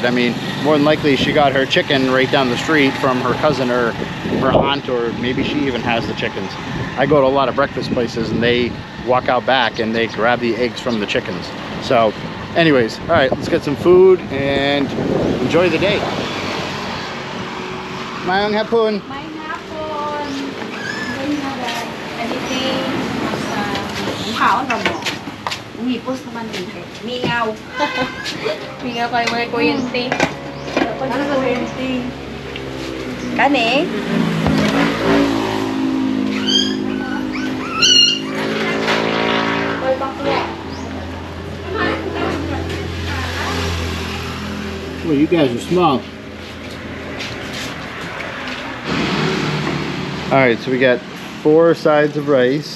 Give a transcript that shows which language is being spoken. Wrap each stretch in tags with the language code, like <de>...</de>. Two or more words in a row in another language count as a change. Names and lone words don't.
<en>I mean, more than likely she got her chicken right down the street from her cousin or her aunt, or maybe she even has the chickens. I go to a lot of breakfast places and they walk out back and they grab the eggs from the chickens. So anyways, all right, let's get some food and enjoy the day.</en> <hil>Mayong hapon. May hapon.</hil> <en>Anything?</en> <hil>Hao na mo. Umipos naman dito. Mingaw. Mingaw kayo mga kuryente. Ano sa kuryente? Kani?</hil> <en>Well, you guys are small. All right, so we got 4 sides of rice.</en>